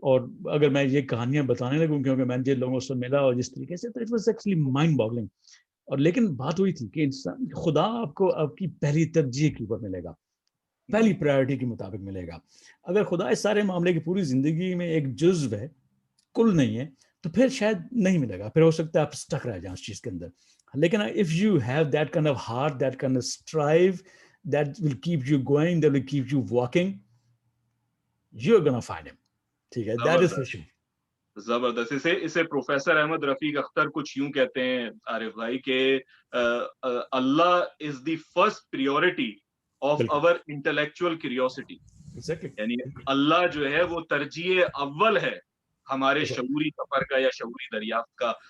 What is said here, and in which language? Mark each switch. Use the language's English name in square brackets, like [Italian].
[Urdu] اور اگر میں یہ کہانیاں بتانے لگوں, کیونکہ میں جن لوگوں سے ملا اور جس طریقے سے, تو [English] It was actually mind boggling. [Urdu] اور لیکن بات ہوئی تھی کہ انسان خدا آپ کو آپ کی پہلی ترجیح کے اوپر ملے گا, پہلی پرائیورٹی کے مطابق ملے گا. اگر خدا اس سارے معاملے کی پوری زندگی میں ایک جزو ہے, کل نہیں ہے, تو پھر شاید نہیں ملے گا, پھر ہو سکتا ہے آپ اسٹک رہ جائیں اس چیز کے اندر. لیکن [English] if you have that kind of heart, that kind of strive, that will keep you going, that will keep you walking, you're gonna find him. [Urdu] ٹھیک ہے, [English] that is for sure. [Urdu] زبردست. اسے پروفیسر احمد رفیق اختر کچھ یوں کہتے ہیں عارف بھائی کہ [English] Allah is the first priority of our intellectual curiosity. [Urdu] یعنی اللہ جو ہے وہ ترجیح اول ہے ہمارے شعوری سفر کا یا شعوری دریافت کا.